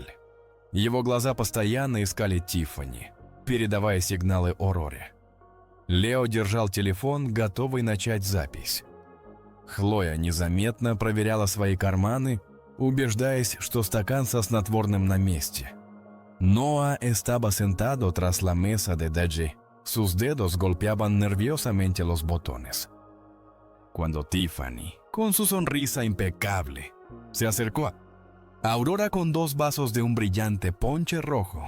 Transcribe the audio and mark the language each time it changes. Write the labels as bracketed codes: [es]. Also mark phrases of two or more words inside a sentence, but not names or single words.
[ru] Его глаза постоянно искали Тиффани, передавая сигналы Ауроре. Лео держал телефон, готовый начать запись. Хлоя незаметно проверяла свои карманы, убеждаясь, что стакан со снотворным на месте. [es] Noah estaba sentado tras la mesa de Deji. Sus dedos golpeaban nerviosamente los botones. Cuando Tiffany, con su sonrisa impecable, se acercó a Aurora con 2 vasos de un brillante ponche rojo.